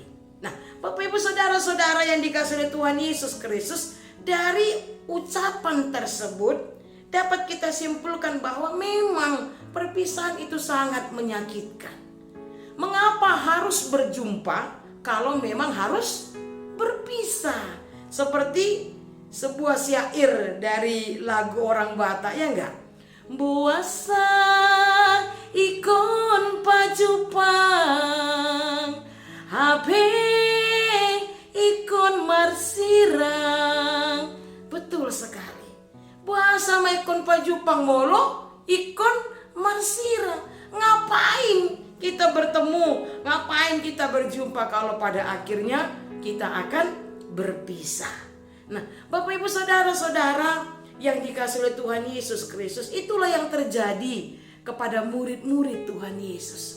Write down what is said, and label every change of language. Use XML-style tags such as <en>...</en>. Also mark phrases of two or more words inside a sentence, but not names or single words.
<id>Nah, Bapak Ibu saudara-saudara yang dikasihi oleh Tuhan Yesus Kristus, dari ucapan tersebut dapat kita simpulkan bahwa memang perpisahan itu sangat menyakitkan. Mengapa harus berjumpa kalau memang harus berpisah? Seperti sebuah syair dari lagu orang Batak, ya enggak?</id> <bbc>Buasa ikon pajupang, habe ikon marsirang.</bbc> <id>Betul sekali.</id> <bbc>Buasa ikon pajupang molo, ikon marsirang.</bbc> <id>Ngapain kita bertemu? Ngapain kita berjumpa kalau pada akhirnya kita akan berpisah? Nah, Bapak Ibu saudara-saudara yang dikasihi oleh Tuhan Yesus Kristus, itulah yang terjadi kepada murid-murid Tuhan Yesus.</id>